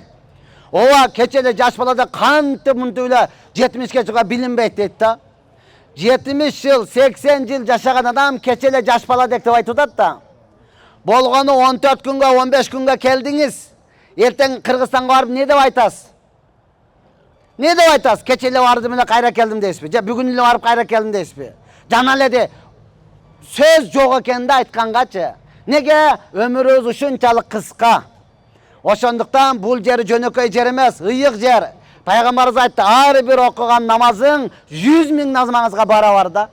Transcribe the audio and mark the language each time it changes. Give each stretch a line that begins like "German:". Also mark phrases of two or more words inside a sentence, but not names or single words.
Kyrgyz: Ооба кечеле жаш балада кантип мынтип эле 70ке чыга билинбейт дейт да. 70 жыл, 80 жыл жашаган адам кечеле жаш бала деп айтып атат да. Болгону 14 күнгө, 15 күнгө келдиңиз. Эртең Кыргызстанга барып не деп айтасыз? Не деп айтасыз? Кечеле бардым эле кайра келдим дейсизби? Же бүгүн эле барып кайра келдим дейсизби? Жана эле сөз жок экен да айткангачы. Неге? Өмүрүбүз ушунчалык кыска. Ошондуктан бул жер жөнөкөй жер эмес, ыйык жер. Пайгамбарыбыз айтты, ар бир окуган намазың 100 000 намазыңызга барабар да.